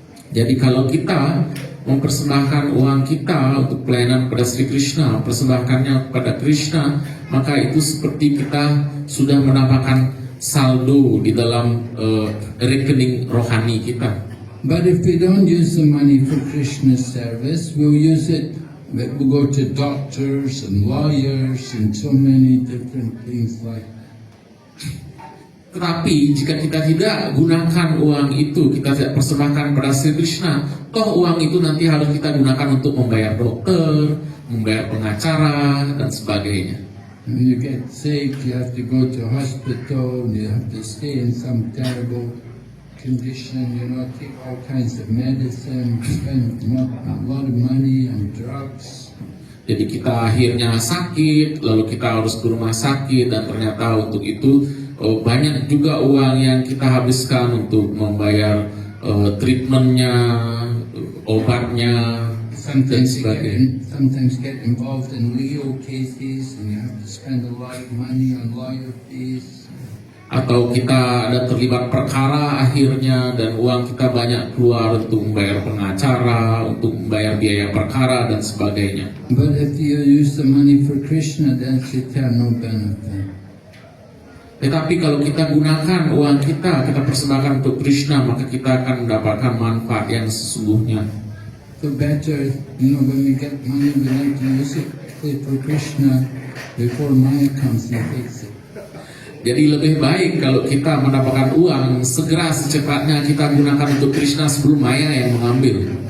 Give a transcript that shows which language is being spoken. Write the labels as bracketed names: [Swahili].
[Indonesian] Jadi kalau kita mempersembahkan uang kita untuk pelayanan kepada Sri Krishna, persembahkannya kepada Krishna, maka itu seperti kita sudah mendapatkan saldo di dalam rekening rohani kita. [English] But if we don't use the money for Krishna's service, we'll use it. We'll go to doctors and lawyers and so many different things like that. [Indonesian] Tetapi jika kita tidak gunakan uang itu, kita tidak persembahkan kepada Sri Krishna, toh uang itu nanti harus kita gunakan untuk membayar dokter, membayar pengacara, dan sebagainya. [English] When you get sick, you have to go to hospital, and you have to stay in some terrible condition, take all kinds of medicine, spend a lot of money on drugs. [Indonesian] Jadi kita akhirnya sakit, lalu kita harus ke rumah sakit, dan ternyata untuk itu banyak juga uang yang kita habiskan untuk membayar treatmentnya, obatnya, dan sebagainya. [English] Sometimes get involved in legal cases, and you have to spend a lot of money on lawyer fees. [Indonesian] atau kita ada terlibat perkara akhirnya dan uang kita banyak keluar untuk membayar pengacara, untuk membayar biaya perkara dan sebagainya. [English] But if you use the money for Krishna, that's eternal benefit. [Indonesian] Tetapi kalau kita gunakan uang kita persembahkan untuk Krishna, maka kita akan mendapatkan manfaat yang sesungguhnya. [English] So better, when we get money, we like to use it for Krishna before Maya comes and takes it. [Indonesian] Jadi lebih baik kalau kita mendapatkan uang, segera secepatnya kita gunakan untuk Krishna sebelum Maya yang mengambil.